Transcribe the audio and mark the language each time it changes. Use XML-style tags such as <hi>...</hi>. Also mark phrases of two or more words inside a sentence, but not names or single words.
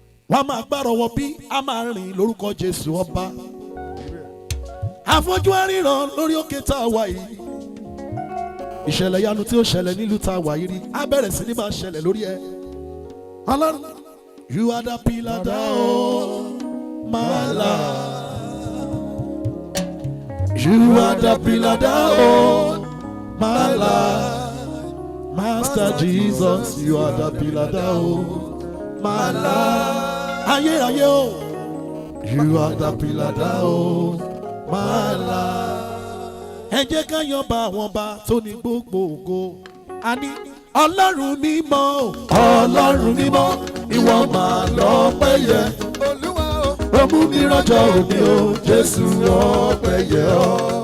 <yo>Wọ́n á máa gbárọ̀ wọ bí a máa rìn lórúkọ Jésù ọba. Afọ́jú á ríran lórí òkè tá a wà yìí. Ìṣẹ̀lẹ̀ yanu tí ó ṣẹlẹ̀ nílùú tá a wà yìí rí, á bẹ̀rẹ̀ sí ní máa ṣẹlẹ̀ lórí ẹ. Ọlọ́run,</yo> <en>you are the pillar that hold my life. You are the pillar that hold my life. Master Jesus, you are the pillar that hold my life.</en> <yo>Ayérayé o.</yo> <en>You are the pillar that hold my life.</en> <yo>Ẹ jẹ́ ká yan bá àwọn bá tó ní gbogbo ògo. A ní Ọlọ́run mímọ́ o. Ọlọ́run mímọ́, ìwọ máa lọ́pẹ́ yẹ. Olúwa o. Ó mú mi rọ́jọ́ òní o, Jésù ọpẹ́ yẹ ọ́.</yo>